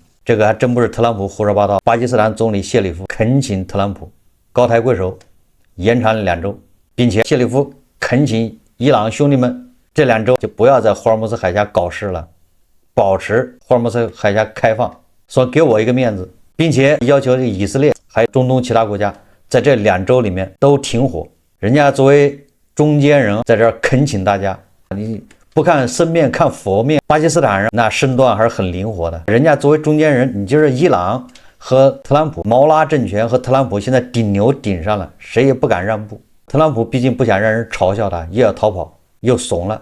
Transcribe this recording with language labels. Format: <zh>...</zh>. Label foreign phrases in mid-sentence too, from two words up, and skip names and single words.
<zh>這個還真不是特朗普胡說八道。巴基斯坦總理謝里夫懇請特朗普高抬貴手，延長2週，並且謝里夫懇請伊朗兄弟們這2週就不要在霍爾木茲海峽搞事了，保持霍爾木茲海峽開放，說給我一個面子，並且要求以色列還有中東其他國家在這2週裡面都停火。人家作為中間人在這兒懇請大家，你不看僧面看佛面，巴基斯坦人那身段還是很靈活的。人家作為中間人，你就是伊朗和特朗普毛拉政權和特朗普現在頂牛頂上了，誰也不敢讓步。特朗普畢竟不想讓人嘲笑他，又要逃跑又慫了。</zh>